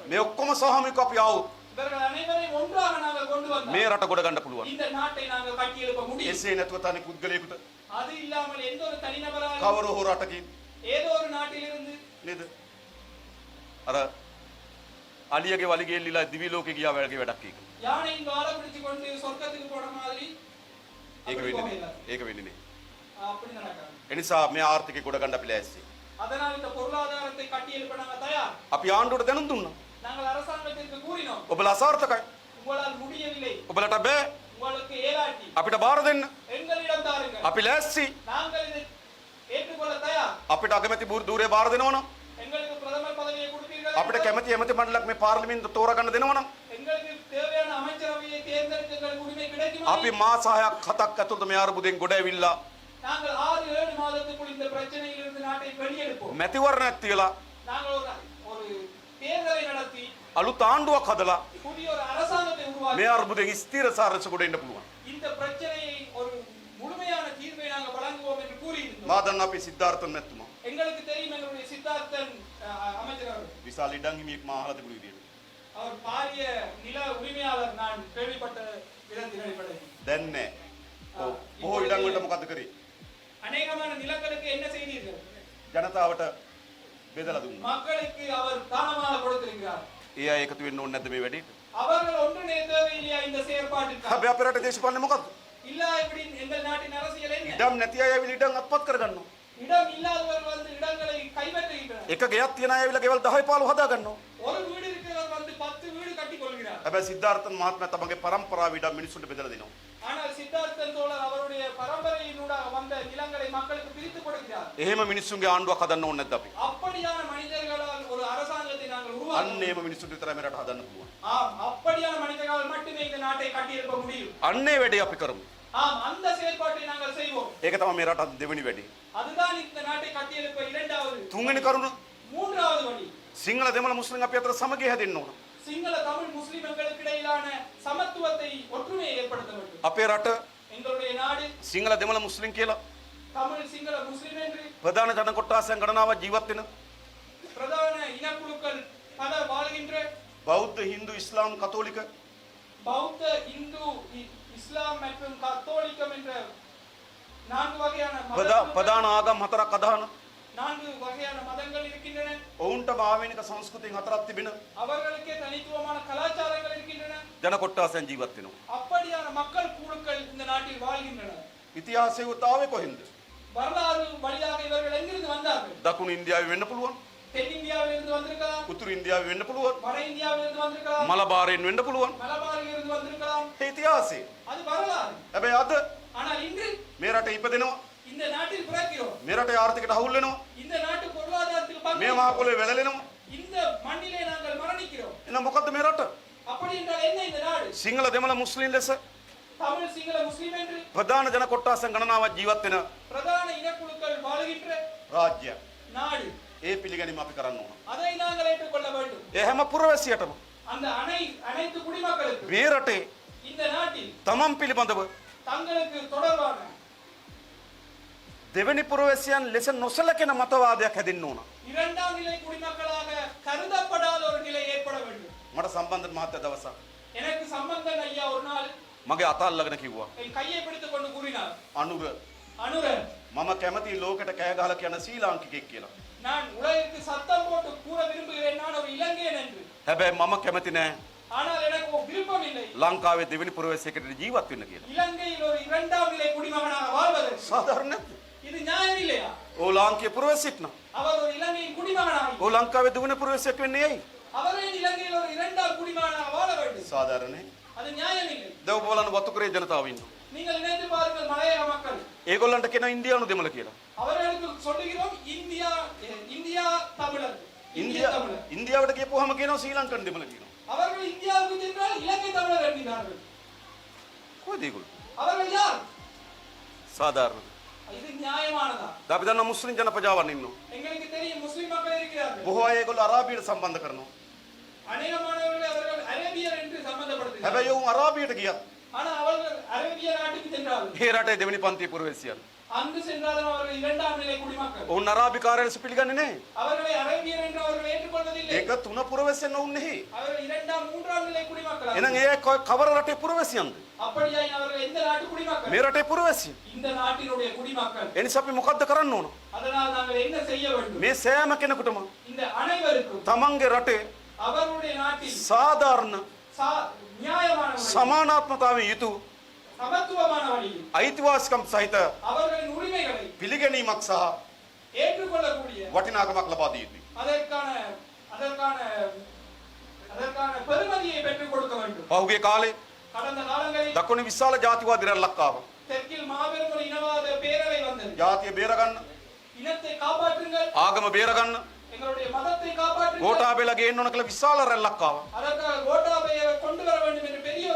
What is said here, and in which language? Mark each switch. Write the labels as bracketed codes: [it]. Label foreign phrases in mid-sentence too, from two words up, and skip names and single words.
[si] මේ ඔක්කොම සහමික අපි ආවොත් [ta] இவர்கள் அனைவரையும் ஒன்றாக நாங்கள் கொண்டு [si] මේ [ta] வந்தால் [si] රට ගොඩ ගන්න පුළුවන්. [ta] இந்த நாட்டை நாங்கள் கட்டியெழுப்ப முடியும். [si] එසේ නැතුව තනි පුද්ගලයෙකුට [ta] அது இல்லாமல் எந்த ஒரு தனிநபராலும் [si] කවර හෝ රටකින් [ta] ஏதோ ஒரு நாட்டிலிருந்து [si] නේද? අර අලියගේ වලිගේ එල්ලිලා දිවි ලෝකේ ගියා වගේ වැඩක් ඒක. [ta] யானையின் வாழை பிடிச்சு கொண்டு சொர்க்கத்துக்கு போன மாதிரி [si] ඒක [ta] அப்படி [si] වෙන්නේ [ta] போகல. [si] නෑ. ඒක වෙන්නේ නෑ. [ta] அப்படி நடக்காது. [si] ඒ නිසා මේ ආර්ථිකය ගොඩ ගන්න අපි ලෑස්ති. [ta] அதனால் இந்த பொருளாதாரத்தை கட்டியெழுப்ப நாங்கள் தயார். [si] අපි ආණ්ඩුවට දැනුම් දුන්නා. [ta] நாங்கள் அரசாங்கத்திற்கு கூறினோம் [si] ඔබලා අසාර්ථකයි. [ta] உங்களால் முடியவில்லை, [si] ඔබලට බෑ. [ta] உங்களுக்கு ஏலாட்டி [si] අපිට බාර දෙන්න. [ta] எங்களிடம் தாருங்கள், [si] අපි ලෑස්ති. [ta] நாங்கள் இதை ஏற்றுக்கொள்ள தயார். [si] අපිට අගමැති ධූරය බාර දෙනවා නම්, [ta] எங்களுக்கு பிரதமர் பதவியை கொடுப்பீர்கள், [si] අපිට කැමති ඇමති මණ්ඩලයක් මේ පාර්ලිමේන්තුව තෝරාගන්න දෙනවා නම්, [ta] எங்களுக்கு தேவையான அமைச்சரவையை தேர்ந்தெடுக்க எங்களுக்கு உரிமை கிடைக்குமா? [si] අපි මාස 6ක් 7ක් ඇතුළත මේ අර්බුදයෙන් ගොඩ ඇවිල්ලා [ta] நாங்கள் 6-7 மாதத்துக்குள் இந்த பிரச்சனையிலிருந்து நாட்டை வெளியெடுப்போம். [si] මැතිවරණයක් තියලා [ta] நாங்கள் ஒரு தேர்தலை நடத்தி [si] අලුත් ආණ්ඩුවක් හදලා [ta] புதிய ஒரு அரசாங்கத்தை [si] මේ [ta] உருவாக்கி [si] අර්බුදයෙන් ස්ථිරසාරස ගොඩ එන්න පුළුවන්. [ta] இந்த பிரச்சனையை ஒரு முழுமையான தீர்வை நாங்கள் வழங்குவோம் என்று கூறியிருந்தோம். [si] මා දන්න අපේ සිද්ධාර්ථන් මැතිතුමා [ta] எங்களுக்கு தெரியும் எங்களுடைய சித்தார்த்தன் அமைச்சர் அவர்கள். [si] විශාල ඉඩම් හිමියෙක් මා අහලා තිබුණු විදියට. [ta] அவர் பாரிய நில உரிமையாளர். நான் கேள்விப்பட்ட விதத்தின் அடிப்படையில் [si] දැන් නෑ. ඔව්. බොහෝ ඉඩම් වලට මොකද කරේ? [ta] அநேகமான நிலங்களுக்கு என்ன செய்தீர்கள்? [si] ජනතාවට බෙදලා දුන්නා. [ta] மக்களுக்கு அவர் தானமாக கொடுத்திருக்கிறார். [si] ඒ අය එකතු වෙන්න ඕනේ නැද්ද මේ වැඩේට? [ta] அவர்கள் ஒன்றிணைய தேவையில்லையா இந்த செயற்பாட்டிற்கு? [si] හැබැයි අපේ රටේ දේශපාලනේ මොකද්ද? [ta] இல்ல இப்படி எங்கள் நாட்டின் அரசியல் என்ன? [si] ඉඩම් නැති අය ඇවිල්ලා ඉඩම් අත්පත් කරගන්නවා. [ta] இடம் இல்லாதவர்கள் வந்து இடங்களை கைப்பற்றுகின்றனர். [si] එක ගෙයක් තියන අය ඇවිල්ලා ගෙවල් 10 15 හදා ගන්නවා. [ta] ஒரு வீடு இருக்கிறவர் வந்து 10 வீடு கட்டிக் கொள்கிறார். [si] හැබැයි සිද්ධාර්ථන් මහත්මයා තමගේ පරම්පරාව ඉඩම් මිනිස්සුන්ට බෙදලා දෙනවා. [ta] ஆனால் சித்தார்த்தன் தோழர் அவருடைய பரம்பரையினூடாக வந்த நிலங்களை மக்களுக்கு பிரித்து கொடுக்கிறார். [si] එහෙම මිනිස්සුන්ගේ ආණ්ඩුවක් හදන්න ඕනේ නැද්ද අපි? [ta] அப்படியான மனிதர்களால் ஒரு உருவாக்க [si] අන්නේම මිනිස්සුන්ට විතරයි මේ රට හදන්න පුළුවන්. [ta] ஆம் அப்படியான மனிதர்களால் மட்டுமே இந்த நாட்டை கட்டியெழுப்ப முடியும். [si] අන්නේ වැඩේ අපි කරමු. [ta] ஆம் அந்த செயல்பாட்டை நாங்கள் செய்வோம். [si] ඒක තමයි මේ රට දෙවෙනි වැඩේ. [ta] அதுதான் இந்த நாட்டை கட்டியெழுப்ப இரண்டாவது. [si] තුන්වෙනි කරුණ [ta] மூன்றாவது வழி [si] සිංහල දෙමළ මුස්ලිම් අපි අතර සමගිය හැදෙන්න ඕන. [ta] சிங்கள தமிழ் முஸ்லிம் எங்களுக்கு இடையிலான சமத்துவத்தை ஒற்றுமையை ஏற்படுத்த வேண்டும். [si] අපේ රට [ta] எங்களுடைய நாடு [si] සිංහල දෙමළ මුස්ලිම් කියලා [ta] தமிழ் சிங்கள முஸ்லிம் என்று [si] ප්‍රධාන ජන කොට්ටාසයන් ගණනාවක් ජීවත් වෙන [ta] பிரதான இனக்குழுக்கள் பல வாழ்கின்ற [si] බෞද්ධ හින්දු ඉස්ලාම් කතෝලික [ta] பௌத்த இந்து இஸ்லாம் மற்றும் கத்தோலிக்கம் என்ற நான்கு வகையான [si] ප්‍රධාන ආගම් හතරක් අදහන [ta] நான்கு வகையான மதங்கள் இருக்கின்றன. [si] ඔවුන්ට ආවේනික සංස්කෘතියෙන් හතරක් තිබෙන [ta] அவர்களுக்கே தனித்துவமான கலாச்சாரங்கள் இருக்கின்றன. [si] ජන කොට්ටාසයන් ජීවත් වෙනවා. [ta] அப்படியான மக்கள் குழுக்கள் இந்த நாட்டில் வாழ்கின்றன. [si] ඉතිහාසයේ උතාවේ කොහෙන්ද? [ta] வரலாறு வழியாக இவர்கள் எங்கிருந்து வந்தார்கள்? [si] දකුණු ඉන්දියාවේ වෙන්න පුළුවන්. [ta] தென்னிந்தியாவில் இருந்து வந்திருக்கலாம். [si] උතුරු ඉන්දියාවේ වෙන්න පුළුවන්. [ta] வட இந்தியாவில் இருந்து வந்திருக்கலாம். [si] මලබාරයෙන් වෙන්න පුළුවන්. [ta] மலபாரில் இருந்து வந்திருக்கலாம். [si] ඒ ඉතිහාසය. [ta] அது வரலாறு. [si] හැබැයි අද [ta] ஆனால் இன்று [si] මේ රට ඉපදෙනවා. [ta] இந்த நாட்டில் பிறக்கிறோம். [si] මේ රටේ ආර්ථිකයට අවුල් වෙනවා. [ta] இந்த நாட்டு பொருளாதாரத்துக்கு பங்கு [si] මේ මහ පොළොවේ වැළලෙනවා. [ta] இந்த மண்ணிலே நாங்கள் மரணிக்கிறோம். [si] එහෙනම් මොකද්ද මේ රට? [ta] அப்படி என்றால் என்ன இந்த நாடு? [si] සිංහල දෙමළ මුස්ලිම් ලෙස [ta] தமிழ் சிங்கள முஸ்லிம் என்று [si] ප්‍රධාන ජන කොට්ටාසයන් ගණනාවක් ජීවත් වෙන [ta] பிரதான இனக்குழுக்கள் வாழ்கின்ற [si] රාජ්‍යයක්. [ta] நாடு. [si] ඒ පිළිගැනීම අපි කරන්න ඕන. [ta] அதை நாங்கள் ஏற்றுக்கொள்ள வேண்டும். [si] ඒ හැම පුරවැසියටම [ta] அந்த அனைத்து குடிமக்களுக்கு [si] මේ රටේ [ta] இந்த நாட்டில் [si] තමන් පිළිබඳව [ta] தங்களுக்கு தொடர்பான [si] දෙවෙනි පුරවැසියන් ලෙස නොසලකෙන මතවාදයක් හැදෙන්න ඕන. [ta] இரண்டாம் நிலை குடிமக்களாக கருதப்படாத ஒரு நிலை ஏற்பட வேண்டும். [si] මට සම්බන්ධ මහත්තයා දවසක් [ta] எனக்கு சம்பந்தன் ஐயா ஒரு நாள் [si] මගේ අත අල්ලගෙන කිව්වා [ta] என் கையை பிடித்துக் கொண்டு கூறினார், [si] අනුර [ta] அனுரன், [si] මම කැමති ලෝකෙට කෑ ගහලා කියන ශ්‍රී ලාංකිකයෙක් කියලා. [ta] நான் உலகிற்கு சத்தம் போட்டு கூற விரும்புகிறேன் நான் ஒரு இலங்கையன் என்று. [si] හැබැයි මම කැමති නෑ [ta] ஆனால் எனக்கு ஒரு விருப்பம் இல்லை [si] ලංකාවේ දෙවෙනි පුරවැසියෙකුට ජීවත් වෙන්න කියලා. [ta] இலங்கையில் ஒரு இரண்டாம் நிலை குடிமகனாக வாழ்வதற்கு. [si] සාධාරණ නැද්ද? [ta] இது நியாயம் இல்லையா? [si] ඕ ලාංකීය පුරවැසියෙක් නම් [ta] அவர் ஒரு இலங்கையின் குடிமகனாக [si] ඕ ලංකාවේ දෙවෙනි පුරවැසියෙක් වෙන්නේ ඇයි? [ta] அவரே இலங்கையில் ஒரு இரண்டாம் குடிமகனாக வாழ வேண்டும். [si] සාධාරණයි. [ta] அது நியாயம் இல்லை. [si] දැන් ඔබ බලන්න වතුකරේ ජනතාව ඉන්නවා. [ta] நீங்கள் நினைத்து பாருங்கள் மலையக மக்கள். [si] ඒගොල්ලන්ට කියන ඉන්දියානු දෙමළ කියලා. [ta] அவர்களுக்கு சொல்லுகிறோம் இந்தியா இந்தியா தமிழர். இந்திய தமிழர். [si] ඉන්දියාවට කියපුවාම කියනවා ශ්‍රී ලංකන් දෙමළ කියනවා. [ta] அவர்கள் இந்தியாவுக்கு சென்றால் இலங்கை தமிழர் என்கிறார்கள். [si] කොහෙද ඒගොල්ලෝ? [ta] அவர்கள் யார்? [si] සාධාරණ. [ta] இது நியாயமானதா? [si] දැන් අපි දන්නා මුස්ලිම් ජන ප්‍රජාවන් ඉන්නවා. [ta] எங்களுக்கு தெரியும் முஸ்லிம் மக்கள் இருக்கிறார்கள். [si] බොහෝ අය ඒගොල්ලෝ අරාබියට සම්බන්ධ කරනවා. [ta] அநேகமானவர்களை அவர்கள் அரேபியர் என்று சம்பந்தப்படுத்துகிறார்கள். [si] හැබැයි ඔවුන් අරාබියට ගියත් [ta] ஆனா அவர்கள் அரேபிய நாட்டுக்கு சென்றார்கள். [si] ඒ රටේ දෙවෙනි පන්තියේ පුරවැසියන්. [ta] அங்கு சென்றாலும் அவர்கள் இரண்டாம் நிலை குடிமக்கள். [si] ඔවුන් අරාබි කාර්යය ලෙස පිළිගන්නේ නැහැ. [ta] அவர்களை அரேபியர் என்று அவர்கள் ஏற்றுக்கொள்வதில்லை. [si] ඒක තුන පුරවැසියන් වුන් නෙහි. [ta] அவர்கள் இரண்டாம் மூன்றாம் நிலை குடிமக்கள். [si] එහෙනම් ඒ කවර රටේ පුරවැසියන්ද? [ta] அப்படியாய் அவர்கள் எந்த நாட்டு குடிமக்கள்? [si] මේ රටේ පුරවැසියන්. [ta] இந்த நாட்டினுடைய குடிமக்கள். [si] එනිසා අපි මොකද්ද කරන්න ඕන? [ta] அதனால் நாங்கள் என்ன செய்ய வேண்டும்? [si] මේ සෑම කෙනෙකුටම [ta] இந்த அனைவருக்கும் [si] තමන්ගේ රටේ [ta] அவருடைய நாட்டில் [si] සාධාරණ [ta] நியாயமான வழியில், [si] සමානාත්මතාවයෙන් යුතු [ta] சமத்துவமான வழியில் [si] අයිතිවාසිකම් සහිත [ta] அவர்களின் உரிமைகளை [si] පිළිගැනීමක් සහ [ta] ஏற்றுக்கொள்ளக்கூடிய [si] වටිනාකමක් ලබා දිය යුතුයි. [ta] அதற்கான அதற்கான அதற்கான பெருமதியை பெற்றுக் கொடுக்க வேண்டும். [si] පහුගිය කාලේ [ta] கடந்த காலங்களில் [si] දකුණේ විශාල ජාතිවාදී රැල්ලක් ආවා. [ta] தெற்கில் மாபெரும் ஒரு இனவாத பேரவை வந்தது. [si] ජාතිය බේරගන්න, [ta] இனத்தை காப்பாற்றுங்கள், [si] ආගම බේරගන්න, [ta] எங்களுடைய மதத்தை காப்பாற்றுங்கள், [si] ගෝඨාභය ගේන්න ඕන කියලා විශාල රැල්ලක් ආවා. [ta] அதற்காக கோட்டாபையை கொண்டு வர வேண்டும் என்று பெரிய ஒரு